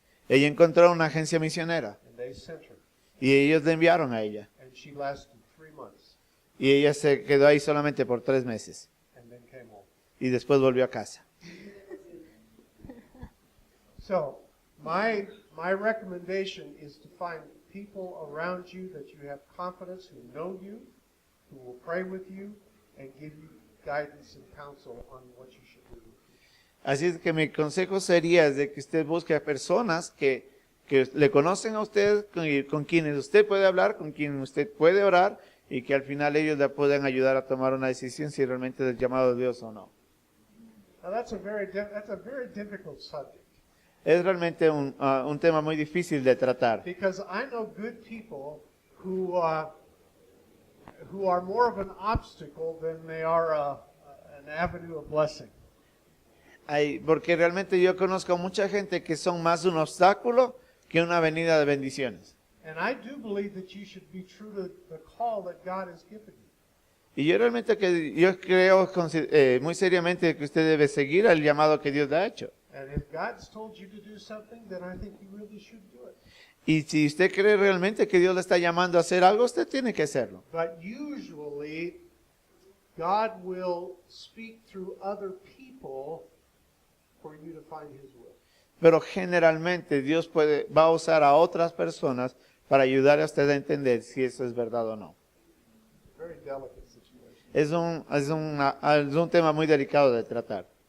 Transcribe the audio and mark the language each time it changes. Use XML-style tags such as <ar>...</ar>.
<es>Ella encontró una agencia misionera</es> <en>and they sent her.</en> <es>y ellos le enviaron a ella.</es> <en>And she lasted 3 months</en> <es>Y ella se quedó ahí solamente por 3 meses</es> <en>and then came home.</en> <es>y después volvió a casa.</es> <en>So, my recommendation is to find people around you that you have confidence, who know you, who will pray with you, and give you guidance and counsel on what you should do.</en> <es>Así es que mi consejo sería es de que usted busque a personas que le conocen a usted, con quienes usted puede hablar, con quienes usted puede orar y que al final ellos le puedan ayudar a tomar una decisión si realmente es el llamado de Dios o no.</es> <en>Now that's a very difficult subject.</en> <es>Es realmente un tema muy difícil de tratar.</es> <en>Because I know good people who are more of an obstacle than they are an avenue of blessing.</en> <es>Porque realmente yo conozco mucha gente que son más un obstáculo que una avenida de bendiciones.</es> <en>And I do believe that you should be true to the call that God has given you.</en> <es>Y yo realmente yo creo muy seriamente que usted debe seguir el llamado que Dios le ha hecho.</es> <en>And if God's told you to do something, then I think you really should do it.</en> <es>Y si usted cree realmente que Dios le está llamando a hacer algo, usted tiene que hacerlo.</es> <en>But usually, God will speak through other people for you to find His will.</en> <es>Pero generalmente Dios va a usar a otras personas para ayudar a usted a entender si eso es verdad o no.</es> <en>Very delicate situation.</en> <es>Es un tema muy delicado de tratar.</es>